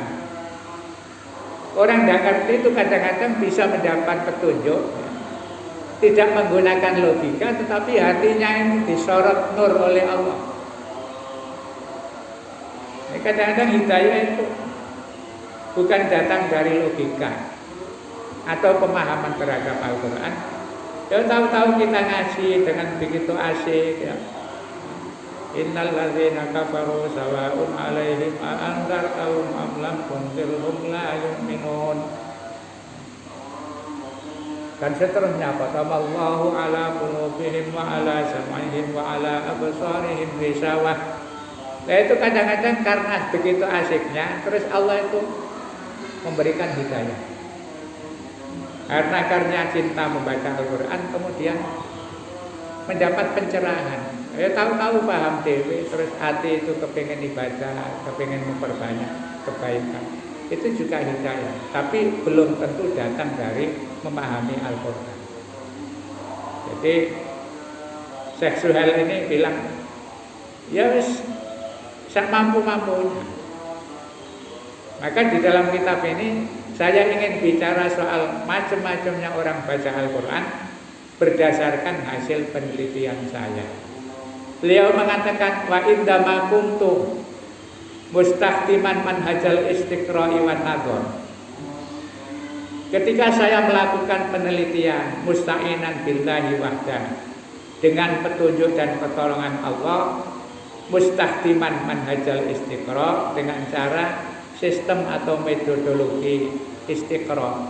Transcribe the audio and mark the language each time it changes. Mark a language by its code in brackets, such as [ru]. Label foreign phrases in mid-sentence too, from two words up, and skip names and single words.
[id] Orang tidak ngerti itu kadang-kadang bisa mendapat petunjuk, tidak menggunakan logika, tetapi hatinya ini disorot nur oleh Allah. Kadang-kadang hidayah itu bukan datang dari logika atau pemahaman terhadap Al-Quran. Ya tahu-tahu kita ngaji dengan begitu asik ya. [ar] إن الذين كفروا سواء عليهم أأنذرتهم أم لم تنذرهم لا يؤمنون. [id] Dan seterusnya, [ar] فختم الله على قلوبهم وعلى سمعهم وعلى أبصارهم غشاوة. [id] Nah, itu kadang-kadang karena begitu asiknya, terus Allah itu memberikan hidayah. Karena cinta membaca Al-Quran, kemudian mendapat pencerahan. Ya tahu-tahu paham dewe, terus hati itu kepingin ibadah, kepingin memperbanyak kebaikan. Itu juga hidayah, tapi belum tentu datang dari memahami Al-Quran. Jadi Syekh Suhail ini bilang, ya [jv] wis sak mampu-mampunya. [id] Maka di dalam kitab ini saya ingin bicara soal macam-macamnya orang baca Al-Quran berdasarkan hasil penelitian saya. Beliau mengatakan, [ar] وعندما كنت مستخدما منهج الاستقراء والنظر. [id] Ketika saya melakukan penelitian [ar] مستعينا بالله وحده, [id] dengan petunjuk dan pertolongan Allah, [ar] مستخدما منهج الاستقراء', [id] dengan cara sistem atau metodologi istiqra'.